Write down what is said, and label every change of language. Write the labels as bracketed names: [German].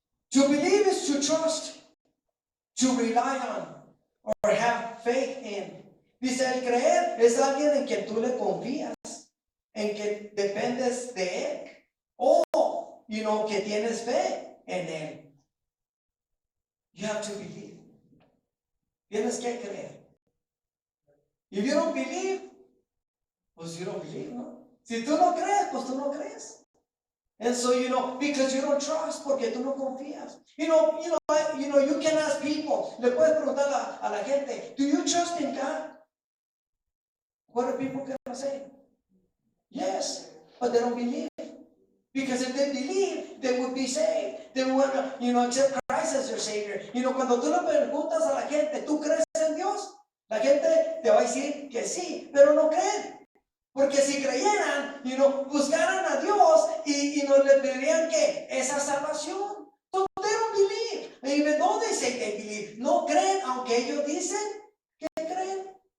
[English] To believe is to trust, to rely on, or have faith in. [Spanish] Dice, el creer es alguien en quien tú le confías, en que dependes de él, o, que tienes fe en él. [English] You have to believe. [Spanish] Tienes que creer. [English] If you don't believe, pues you don't believe, ¿no? [Spanish] Si tú no crees, pues tú no crees. [English] And so, because you don't trust, [Spanish] porque tú no confías. [English] You can ask people, [Spanish] le puedes preguntar a la gente, [English] do you trust in God? What are people going to say? Yes, but they don't believe. Because if they believe, they would be saved. They would, accept Christ as their Savior. [Spanish] Cuando tú le preguntas a la gente, ¿tú crees en Dios? La gente te va a decir que sí, pero no creen. Porque si creyeran, buscaran a Dios y nos le pedirían que esa salvación. [English] So they don't believe. Even though they say they believe, [Spanish] no creen, aunque ellos dicen que creen.